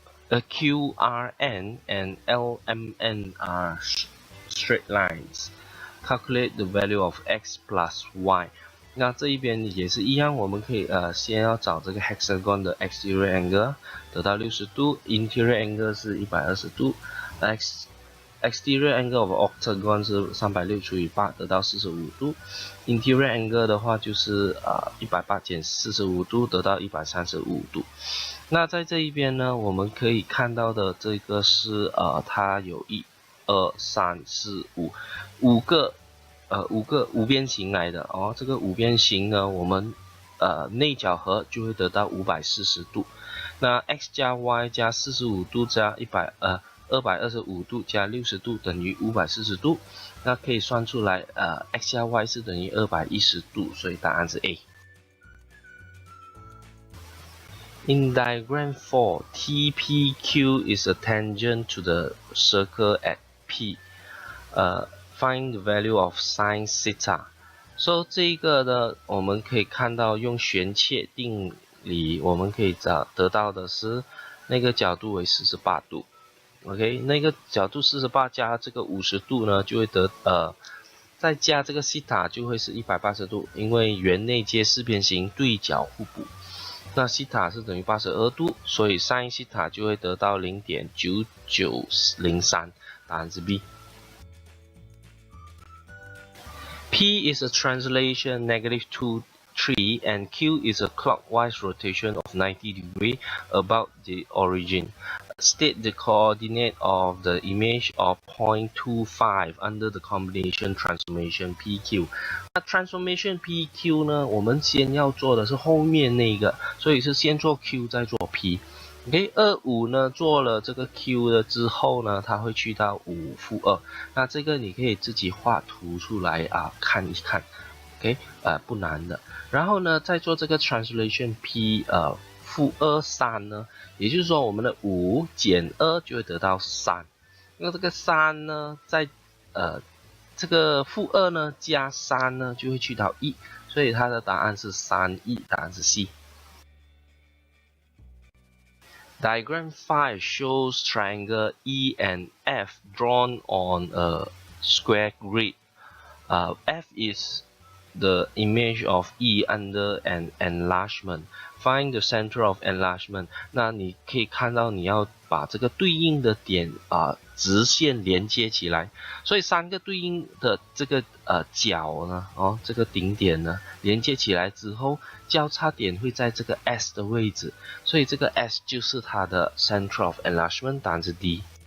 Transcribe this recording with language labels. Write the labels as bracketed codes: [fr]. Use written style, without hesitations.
[en] QRN and LMN are straight lines. Calculate the value of x plus y。 [zh] 那这一边也是一样，我们可以先要找这个 hexagon 的 exterior angle， 得到60度 ，interior angle 是120度 [en] exterior angle of octagon [zh] 是360除以8得到45度 ，interior angle 的话就是180减45度得到135度。那在这一边呢，我们可以看到的这个是它有1、2、3、4、5个五边形来的哦。这个五边形呢，我们内角和就会得到540度。那 x 加 y 加45度加225度加60度等于540度，那可以算出来x 加 y 是等于210度，所以答案是 A。 [en] In diagram 4, TPQ is a tangent to the circle at P. Find the value of sin theta. [zh] So 这个呢，我们可以看到用旋切定理，我们可以得到的是那个角度为48度。 OK， 那个角度48加这个50度呢，就会再加这个西塔就会是180度，因为圆内接四边形对角互补。那西塔是等于82度，所以 sin 西塔就会得到 0.9903， 答案是 B。 [en] P is a translation -2, 3, and Q is a clockwise rotation of 90 degrees about the origin. State the coordinate of the image of point 25 under the combination transformation PQ. [zh] 那 transformation PQ 呢，我们先要做的是后面那个，所以是先做 Q 再做 P。OK， 25呢做了这个 Q 了之后呢，它会去到5负2。那这个你可以自己画图出来看一看。 OK， 不难的。然后呢，再做这个 translation P 负2 3呢，也就是说我们的5减2就会得到3。那这个3呢，在这个负2呢加3呢就会去到1，所以它的答案是3E，答案是 C。 [en] Diagram 5 shows triangle E and F drawn on a square grid. F is the image of E under an enlargement. Find the center of enlargement. [zh] 那你可以看到你要把这个对应的点直线连接起来，所以3个对应的这个角呢，这个顶点呢连接起来之后，交叉点会在这个 S 的位置，所以这个 S 就是它的 center of enlargement， 答案是 D。